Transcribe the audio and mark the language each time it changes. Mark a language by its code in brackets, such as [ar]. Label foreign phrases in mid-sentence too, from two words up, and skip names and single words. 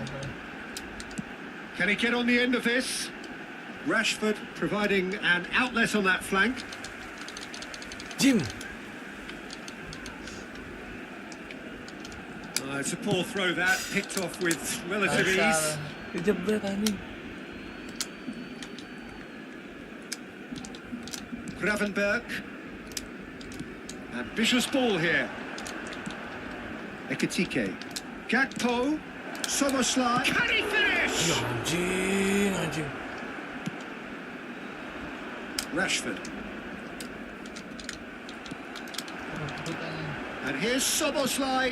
[en] Can he get on the end of this? Rashford providing an outlet on that flank. Jim. It's a poor throw that, picked off with relative ease. [su] Kejebret anjing. [en] Gravenberg. Ambitious ball here. Ekitike. Gakpo. Szoboszlai. Can he finish? Anjing. Rashford. And here's Szoboszlai.